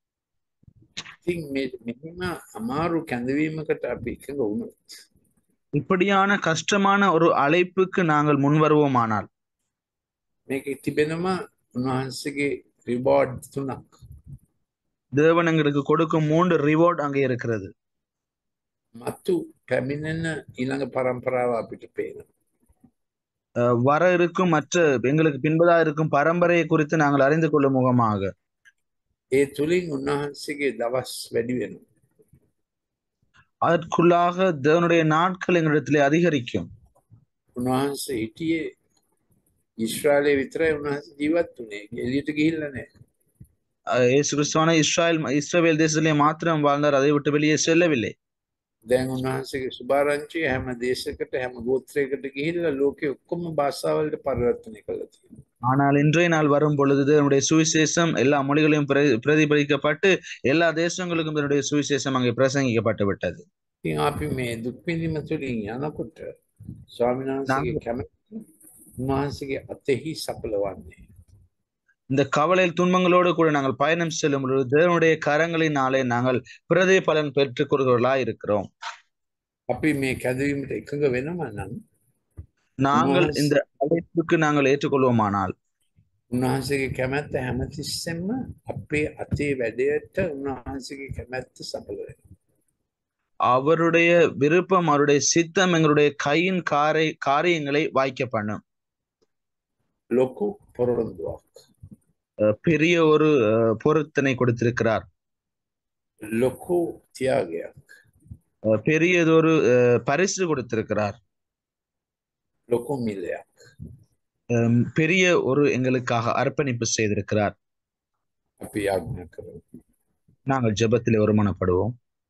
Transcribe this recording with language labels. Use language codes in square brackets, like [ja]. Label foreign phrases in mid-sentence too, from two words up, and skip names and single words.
[si] ඉතින් මෙහෙම අමාරු කැඳවීමකට අපි එකඟ වුණොත් [ta] இப்படியான கஷ்டமான ஒரு அழைப்புக்கு நாங்கள் முன்வருவோமானால் [si] මේකේ තිබෙනවා උන්වහන්සේගේ රිවෝඩ් 3ක්. [ta] தேவன் எங்களுக்கு கொடுக்கும் 3 ரிவார்ட் அங்கே இருக்கிறது. [si] මතු පැමිණෙන ඊළඟ පරම්පරාව අපිට පේනවා. [ta] வர இருக்கும் மற்ற எங்களுக்கு பின்பதா இருக்கும் பரம்பரையை குறித்து நாங்கள் அறிந்து கொள்ளும் முகமாக [si] ඒ තුලින් උන්වහන්සේගේ දවස් වැඩි වෙනවා. [ta] அதற்குள்ளாக தேவனுடைய நாட்கள் எங்களிடத்திலே அதிகரிக்கும். [si] උන්වහන්සේ හිටියේ ඊශ්‍රායලයේ විතරයි උන්වහන්සේ ජීවත් වුණේ. එළියට ගිහිල්ලා නැහැ. [ta] இயேசு கிறிஸ்துவான இஸ்ரவேல் தேசத்திலே மாத்திரம் வாழ்ந்தார், அதை விட்டு வெளியே செல்லவில்லை. [si] දැන් උන්වහන්සේගේ සුභාරංචිය හැම දේශයකට හැම ගෝත්‍රයකට ගිහිල්ලා ලෝකෙ ඔක්කොම භාෂාවලට පරිවර්තනය කළා තියෙනවා. [ta] ஆனால் இன்றைய நாள் வரும் பொழுது தேவனுடைய சுவிசேஷம் எல்லா மொழிகளையும் பிரதிபலிக்கப்பட்டு எல்லா தேசங்களுக்கும் தன்னுடைய சுவிசேஷம் அங்கே பிரசங்கிக்கப்பட்டு விட்டது. [si] ඉතින් අපි මේ දුක් විඳීම තුළින් යනකොට ස්වාමීන් වහන්සේගේ කැමැත්ත උන්වහන්සේගේ අතෙහි සඵලවන්නේ. [ta] இந்த கவலையில் துன்பங்களோடு கூட நாங்கள் பயணம் செல்லும் பொழுது தேவனுடைய கரங்களினாலே நாங்கள் பிரதிபலன் பெற்றுக் கொள்கிறவர்களாய் இருக்கிறோம். [si] අපි මේ කැඳවීමට එකඟ වෙනවා නම් [ta] நாங்கள் இந்த அழைப்புக்கு நாங்கள் ஏற்றுக்கொள்வோமானால் [si] උන්වහන්සේගේ කැමැත්ත හැමතිස්සෙම අපේ අතේ වැඩයට උන්වහන්සේගේ කැමැත්ත සඵල වෙනවා. [ta] அவருடைய விருப்பம் அவருடைய சித்தம் எங்களுடைய கையின் காரியங்களை வாய்க்க பண்ணும். [si] ලොකු පොරොන්දුවක්. [ta] பெரிய ஒரு பொருத்தனை கொடுத்திருக்கிறார். [si] ලොකු තියාගයක්. [ta] பெரியதொரு பரிசு கொடுத்திருக்கிறார். [si] ලොකු මිලයක්. [ta] பெரிய ஒரு எங்களுக்காக அர்ப்பணிப்பு செய்திருக்கிறார். [si] අපි යාඥා කරමු. [ta] நாங்கள் ஜெபத்திலே ஒருமனப்படுவோம்.